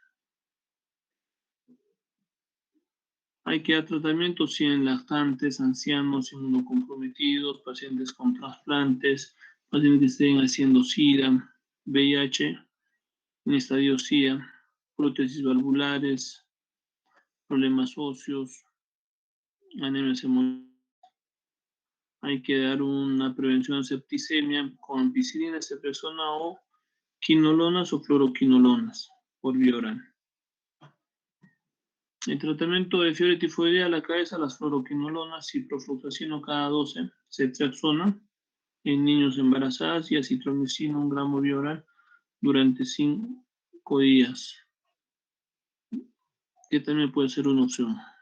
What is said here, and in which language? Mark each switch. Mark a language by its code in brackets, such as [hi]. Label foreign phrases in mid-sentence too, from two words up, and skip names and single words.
[es] Hay que dar tratamiento si en lactantes, ancianos, inmunocomprometidos, pacientes con trasplantes, pacientes que estén haciendo SIDA, VIH, en estadio SIDA, prótesis valvulares, problemas óseos, anemias hemolíticas. Hay que dar una prevención de septicemia con ampicilina, cepresona o quinolonas o fluoroquinolonas por vía oral. El tratamiento de fiebre tifoidea a la cabeza, las fluoroquinolonas, ciprofloxacino cada 12, ceftriaxona en niños embarazadas y acitromicina 1 gramo vía oral durante 5 días, que también puede ser una opción.